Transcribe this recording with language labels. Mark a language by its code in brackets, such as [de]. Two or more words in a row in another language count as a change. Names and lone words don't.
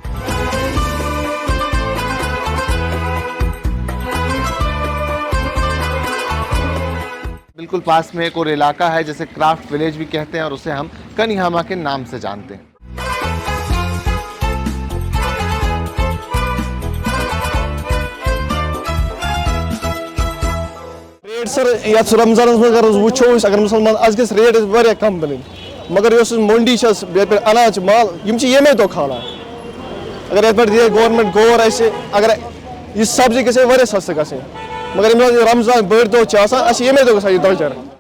[ur] بالکل پاس میں ایک اور علاقہ ہے جسے کرافٹ ولیج بھی کہتے ہیں اور اسے ہم کنیہاما کے نام سے جانتے ہیں. [ks] سر یتھ رمضانس منٛز اگر وٕچھو أسۍ اگر مسلمان آز گژھِ ریٹ واریاہ کم بنٕنۍ مگر یۄس منڈی چھس یتھ پٮ۪ٹھ انان چھِ مال یِم چھِ ییٚمے دۄہ کھالان اگر یتھ پٮ۪ٹھ دی گورمنٹ غور آسہِ اگر یہِ سبزی گژھِ واریاہ سستہٕ گژھٕنۍ مگر ییٚمہِ دۄہ رمضان بٔڑۍ دۄہ چھِ آسان اَسہِ چھِ ییٚمے دۄہ گژھان یہِ درٛۄجر.